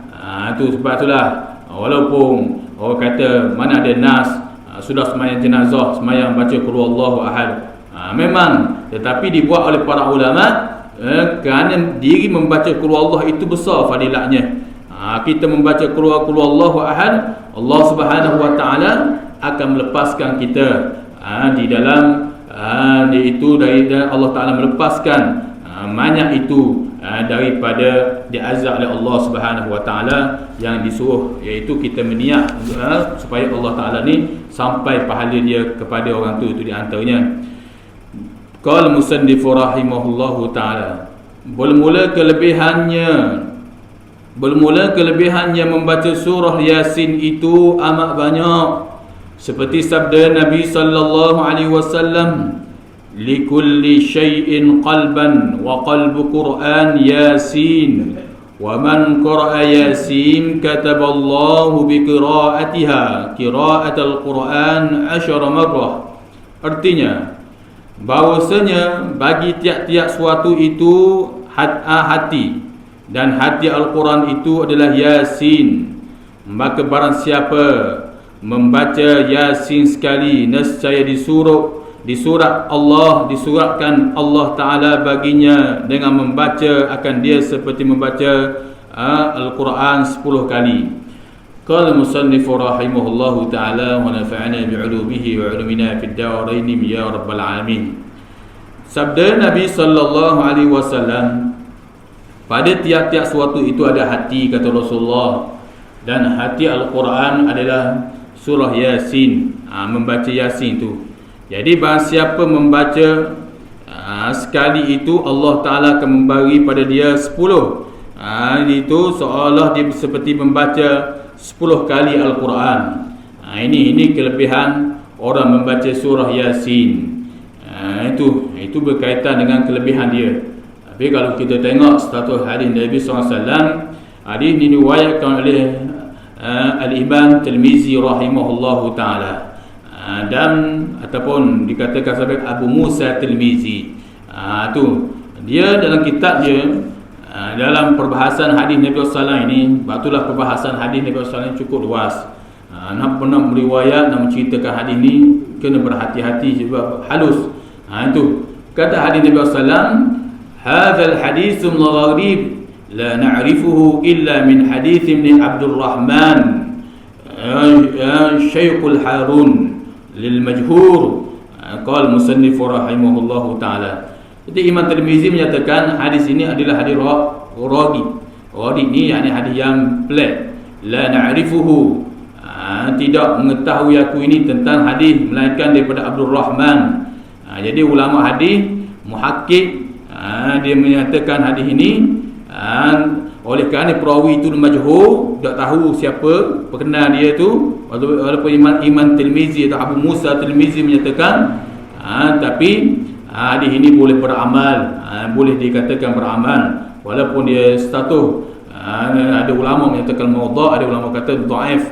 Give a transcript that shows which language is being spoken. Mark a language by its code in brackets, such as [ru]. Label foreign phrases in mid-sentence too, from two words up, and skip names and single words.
[ms] Itu sebab itulah walaupun orang kata mana ada nas sudah sembahyang jenazah sembahyang baca [ar] قل هو الله أحد, [ms] memang, tetapi dibuat oleh para ulama kerana diri membaca [ar] قل هو الله [ms] itu besar fadilatnya. Kita membaca [ar] قل هو الله أحد, الله سبحانه وتعالى [ms] akan melepaskan kita di dalam dari Allah Taala melepaskan banyak itu daripada diazab oleh [ar] الله سبحانه وتعالى, [ms] yang disuruh iaitu kita meniat supaya Allah Taala ni sampai pahala dia kepada orang tu. Itu di antaranya. [ar] قال المصنف رحمه الله تعالى, [ms] bermula kelebihannya membaca surah Yasin itu amat banyak, seperti sabda Nabi [ar] صلى الله عليه وسلم لكل شيء قلبا وقلب قرآن يس ومن قرأ يس كتب الله بقراءتها قراءة القرآن 10 مرة. [ms] Artinya bahawasanya bagi tiap-tiap suatu itu hati, dan hati Al-Quran itu adalah Yasin. Maka barang siapa membaca Yasin sekali, nescaya disuratkan Allah Ta'ala baginya dengan membaca akan dia seperti membaca Al-Quran 10 kali. [ar] قال المصنف رحمه الله تعالى ونفعنا بعلومه وعلومنا في الدارين يا رب العالمين. [ms] Sabda Nabi [ar] صلى الله عليه وسلم, [ms] pada tiap-tiap suatu itu ada hati, kata Rasulullah, dan hati Al-Quran adalah surah Yasin, membaca Yasin itu. Jadi barang siapa membaca sekali itu, Allah Ta'ala akan memberi pada dia 10. Itu seolah dia seperti membaca 10 kali Al-Quran. Ini kelebihan orang membaca surah Yasin. Itu berkaitan dengan kelebihan dia. Tapi kalau kita tengok status hadis Nabi SAW, hadis ini diriwayatkan oleh Al-Imam Tirmizi [ar] رحمه الله تعالى, [ms] dan ataupun dikatakan sebagai Abu Musa Tirmizi. Dia dalam kitab dia, dalam perbahasan hadis Nabi SAW ini, batulah perbahasan hadis Nabi SAW cukup luas. Nak pernah meriwayat, nak menceritakan hadis ni, kena berhati-hati sebab halus. Itu kata hadis Nabi SAW, [ar] هذا الحديث غريب لا نعرفه إلا من حديث ابن عبد الرحمن شيخ هارون للمجهول قال المصنف رحمه الله تعالى. [ms] Jadi Imam Tirmizi menyatakan hadis ini adalah hadis gharib. Gharib ni yakni hadis yang pelik. [ar] لا نعرفه, [ms] tidak mengetahui aku ini tentang hadis melainkan daripada Abdul Rahman. Jadi ulama hadis muhakkik, dia menyatakan hadis ini oleh kerana perawi itu majhul, tak tahu siapa perkenal dia tu, walaupun Imam Tirmizi atau Abu Musa Tirmizi menyatakan, tapi hadis ini boleh beramal, boleh dikatakan beramal, walaupun dia status, ada ulama menyatakan maudhu', ada ulama kata dhaif.